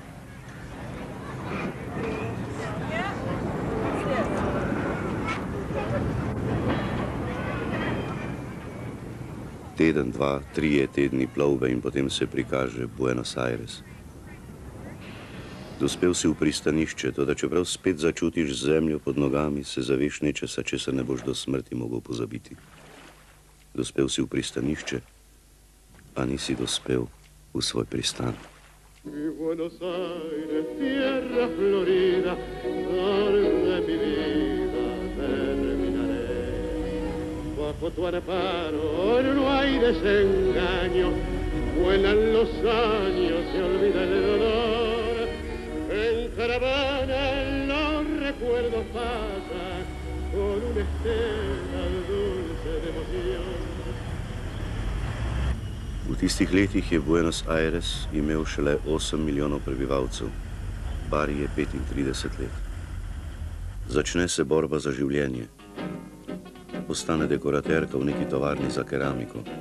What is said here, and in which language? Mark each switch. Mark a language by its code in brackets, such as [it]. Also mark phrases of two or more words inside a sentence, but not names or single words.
[sl] Teden, dva, trije tedni plovbe in potem se prikaže Buenos Aires. Dospel si v pristanišče, toda čeprav spet začutiš zemljo pod nogami, se zaveš nečesa, česar ne boš do smrti mogel pozabiti. Dospel si v pristanišče, a nisi dospel v svoj pristan. [es] Buenos Aires, tierra florida, donde mi vida terminaré. Bajo tu amparo no hay desengaño, vuelan los años, se olvida el dolor. En caravana los recuerdos pasan con una estela dulce de emoción. [sl] V tistih letih je Buenos Aires imel šele 8 milijonov prebivalcev, Bari je 35 let. Začne se borba za življenje. Postane dekoraterka v neki tovarni za keramiko.